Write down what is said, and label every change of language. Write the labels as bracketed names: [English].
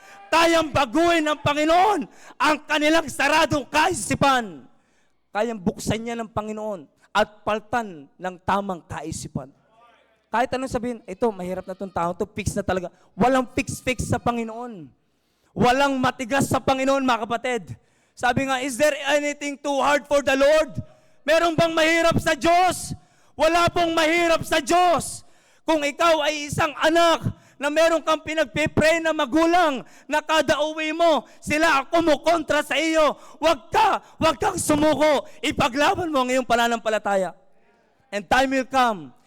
[Filipino] Kayang baguhin ng Panginoon ang kanilang saradong kaisipan. Kayang buksan niya ng Panginoon at paltan ng tamang kaisipan. Kahit anong sabihin, ito, mahirap na itong tao, ito, fix na talaga. Walang fix sa Panginoon. Walang matigas sa Panginoon, mga kapatid. Sabi nga, [English] is there anything too hard for the Lord? [Filipino] Meron bang mahirap sa Diyos? Wala pong mahirap sa Diyos. Kung ikaw ay isang anak na meron kang pinagpipray na magulang, na kada uwi mo, sila ang kumukontra sa iyo, wag kang sumuko. Ipaglaban mo ang iyong pananampalataya. [English] And time will come.